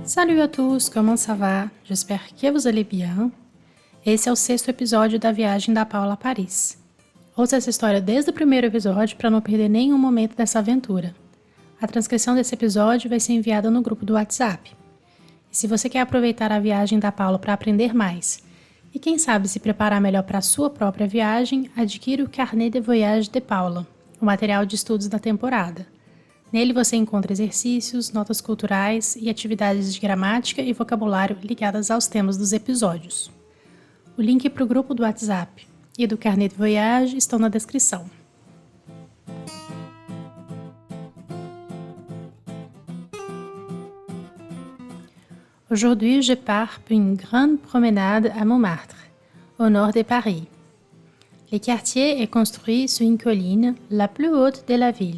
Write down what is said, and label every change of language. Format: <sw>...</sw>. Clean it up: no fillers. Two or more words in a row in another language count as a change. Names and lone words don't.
<fr>Salut à tous, como ça va? J'espère que vous allez bien.</fr> <pt>Esse é o 6º episódio da viagem da Paula a Paris. Ouça essa história desde o primeiro episódio para não perder nenhum momento dessa aventura. A transcrição desse episódio vai ser enviada no grupo do WhatsApp. E se você quer aproveitar a viagem da Paula para aprender mais e quem sabe se preparar melhor para a sua própria viagem, adquira o Carnet de Voyage de Paula, o material de estudos da temporada. Nele você encontra exercícios, notas culturais e atividades de gramática e vocabulário ligadas aos temas dos episódios. O link para o grupo do WhatsApp e do Carnet de Voyage estão na descrição.</pt> <fr>Aujourd'hui, je pars pour une grande promenade à Montmartre, au nord de Paris. Le quartier est construit sur une colline, la plus haute de la ville.</fr>